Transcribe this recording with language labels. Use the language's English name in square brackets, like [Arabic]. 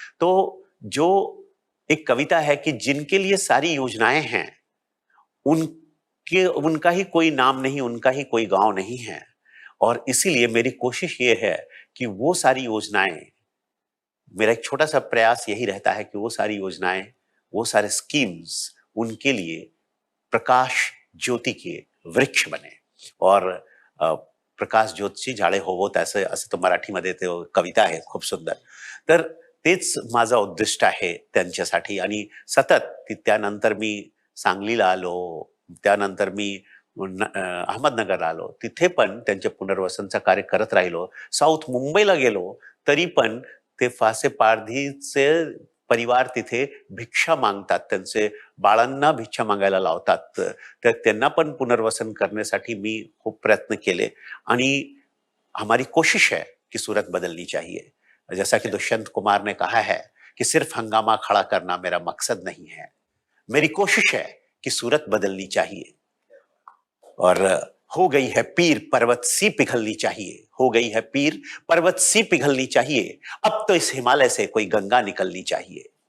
[Hindi] तो जो एक कविता है कि जिनके लिए सारी योजनाएं हैं, उनका ही कोई नाम नहीं, उनका ही कोई गांव नहीं है। और इसीलिए मेरी कोशिश ये है कि वो सारी योजनाएं, मेरा एक छोटा सा प्रयास यही रहता है कि वो सारी योजनाएं, वो सारे स्कीम्स उनके लिए प्रकाश ज्योती के वृक्ष बने। [Marathi] और प्रकाश ज्योतची झाडे होवोत, असं तो मराठीमध्ये ते कविता आहे खूप सुंदर। तर तेच माझं उद्दिष्ट आहे त्यांच्यासाठी। आणि सतत त्यानंतर मी सांगलीला आलो, त्यानंतर मी अहमदनगरला आलो, तिथे पण त्यांच्या पुनर्वसनचं कार्य करत राहिलो। साऊथ मुंबईला गेलो तरी पण ते फासे पारधीचे परिवार तिथे भिक्षा मागतात, त्यांचे बाळांना भिक्षा मागायला लावतात, तर त्यांना पण पुनर्वसन करण्यासाठी मी खूप प्रयत्न केले। [Hindi] आणि हमारी कोशिश है कि सूरत बदलनी चाहिए। जैसा कि दुष्यंत कुमार ने कहा है कि सिर्फ हंगामा खड़ा करना मेरा मकसद नहीं है, मेरी कोशिश है कि सूरत बदलनी चाहिए। और हो गई है पीर पर्वत सी पिघलनी चाहिए, हो गई है पीर पर्वत सी पिघलनी चाहिए, अब तो इस हिमालय से कोई गंगा निकलनी चाहिए।